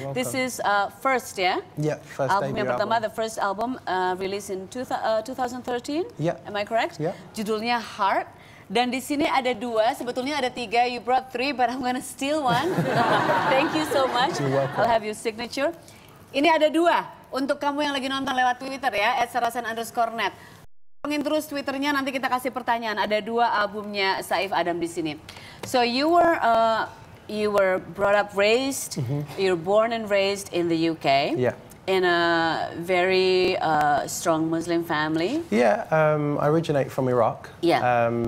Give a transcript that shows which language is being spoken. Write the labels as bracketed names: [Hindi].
[English] This is first, yeah? Yeah, first album debut [Indonesian] yang pertama, [English] album. the first album released in 2013. Yeah. Am I correct? Yeah. [Indonesian] Judulnya Heart. Dan di sini ada 2, sebetulnya ada 3. [English] You brought 3, but I'm gonna steal one. Thank you so much. You're welcome. I'll have your signature. [Indonesian] Ini ada 2 untuk kamu yang lagi nonton lewat Twitter ya, @sarasan_net. Pengin terus Twitternya, nanti kita kasih pertanyaan. Ada 2 albumnya Saif Adam di sini. [English] So you were brought up, raised. You're born and raised in the UK. Yeah. In a very strong Muslim family. Yeah, I originate from Iraq. Yeah.